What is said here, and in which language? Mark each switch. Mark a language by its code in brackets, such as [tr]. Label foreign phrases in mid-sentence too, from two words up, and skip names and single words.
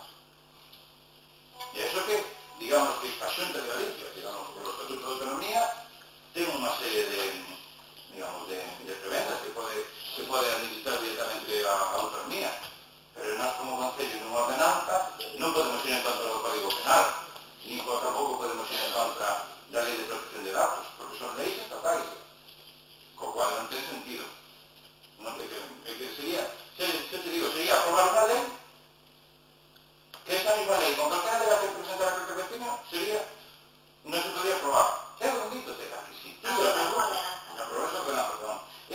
[gl] E iso que, digamos que a Xunta de Galicia, digamos, por o Estatuto de Autonomía, ten unha serie de, digamos, de prebendas que pode administrar directamente a autonomía. Pero nós como Concello nunha ordenanza non podemos ir en contra do Código Penal, ni tampouco podemos ir en contra da Lei de Protección de Datos, porque son leis estatais, co cual non ten sentido. Non que sería, [es] yo te digo, sería aprobar una ley, que esta misma ley, con cualquiera de las que presenta la Corte Vecina, no se podría aprobar. ¿Qué es lo que digo? La que si tú la apruebas, perdón,